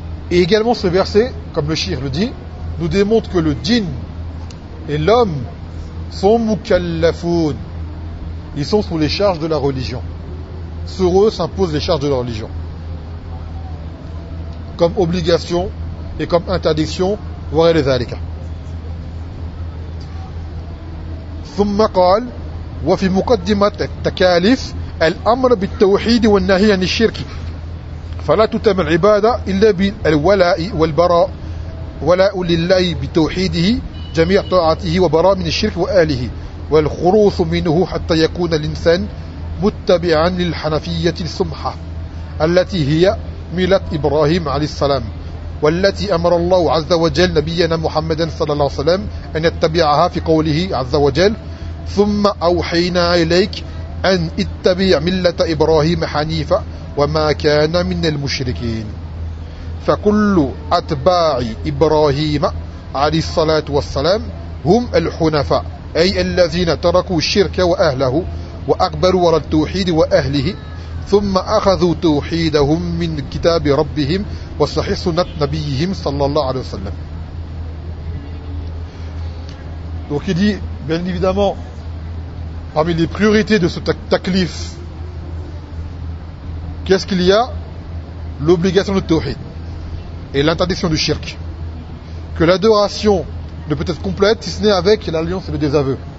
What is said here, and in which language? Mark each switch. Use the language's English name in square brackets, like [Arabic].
[French] Et également ce verset, comme le Shir le dit, nous démontre que le djinn et l'homme sont mukallafoun. Ils sont sous les charges de la religion. Sur eux s'imposent les charges de la religion. Comme obligation et comme interdiction, voire les alika. [Arabic] ثم قال وفي مقدمة التكاليف الأمر بالتوحيد والنهي عن الشرك. فلا تتم العبادة إلا بالولاء والبراء. ولاء لله بتوحيده جميع طاعته وبراء من الشرك وآله والخروص منه حتى يكون الإنسان متبعا للحنفية السمحة التي هي ملة إبراهيم عليه السلام، والتي أمر الله عز وجل نبينا محمدا صلى الله عليه وسلم أن يتبعها في قوله عز وجل: ثم أوحينا إليك أن اتبع ملة إبراهيم حنيفة وما كان من المشركين. فكل أتباع إبراهيم عليه الصلاة والسلام هم الحنفاء، أي الذين تركوا الشرك وأهله وأقبلوا على التوحيد وأهله، ثم أخذوا توحيدهم من كتاب ربهم وصحيح سنة نبيهم صلى الله عليه وسلم. [French] Donc il dit, bien évidemment, parmi les priorités de ce taklif, qu'est-ce qu'il y a? L'obligation de tawhid et l'interdiction du shirk. Que l'adoration ne peut être complète si ce n'est avec l'alliance et le désaveu.